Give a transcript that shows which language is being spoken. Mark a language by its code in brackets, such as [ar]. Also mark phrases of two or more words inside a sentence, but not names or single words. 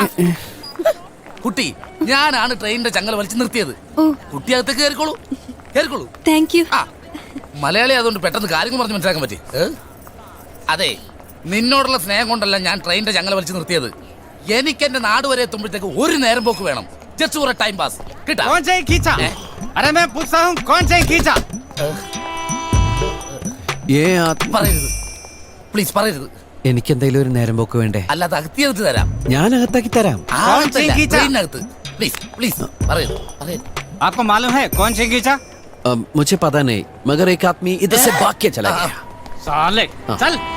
[ml] കുട്ടി, ഞാനാണ് ട്രെയിനിന്റെ ചങ്ങല വലിച്ചു നിർത്തിയത്. കുട്ടി അകത്തേക്ക് കയറിക്കോളൂ, കയറിക്കോളൂ. [en] thank you. [ml] ആ, മലയാളി അതുകൊണ്ട് പെട്ടെന്ന് കാര്യങ്ങൾ പറഞ്ഞ് മനസ്സിലാക്കാൻ പറ്റി. അതെ, നിന്നോടുള്ള സ്നേഹം കൊണ്ടല്ല ഞാൻ ട്രെയിനിന്റെ ചങ്ങല വലിച്ചു നിർത്തിയത്. എനിക്ക് എന്റെ നാട് വരെ എത്തുമ്പോഴത്തേക്ക് ഒരു നേരം പോക്ക് വേണം. [en] just for time pass കിട്ടാ [hi] कौन से खींचा अरे मैं पूछता हूँ कौन से खींचा ഏ [ml] പറയരുത് പ്ലീസ് പറയരുത്. എനിക്ക് എന്തെങ്കിലും ഒരു നേരം പോക്ക് വേണ്ടേ? അല്ലാതെ അകത്തിയെടുത്ത് തരാം. ഞാൻ അകത്താക്കി തരാം. ട്രെയിനകത്ത് [en] please please [ml] പറയരുത് പറയരുത്. [hi] आपको मालूम है कौन से खींचा मुझे पता नहीं मगर एक आदमी इधर से भाग के चला गया. साले चल